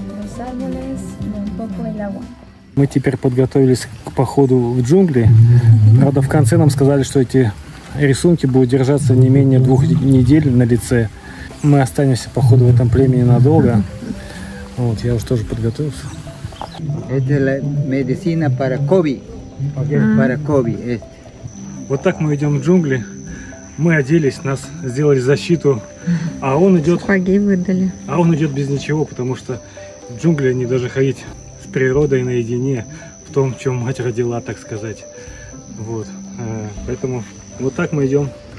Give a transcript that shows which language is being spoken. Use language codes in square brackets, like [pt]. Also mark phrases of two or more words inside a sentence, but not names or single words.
[ru] Мы теперь подготовились к походу в джунгли. Правда, в конце нам сказали, что эти рисунки будут держаться не менее 2 недель на лице. Мы останемся, походу, в этом племени надолго. Вот, я уже тоже подготовился. Это медицина [es] para COVID. Para COVID. [ru] Вот так мы идем в джунгли. Мы оделись, нас сделали защиту, а он идет. Сапоги выдали. А он идет без ничего, потому что в джунгли они даже ходить с природой наедине, в том, в чем мать родила, так сказать. Вот. Поэтому вот так мы идем.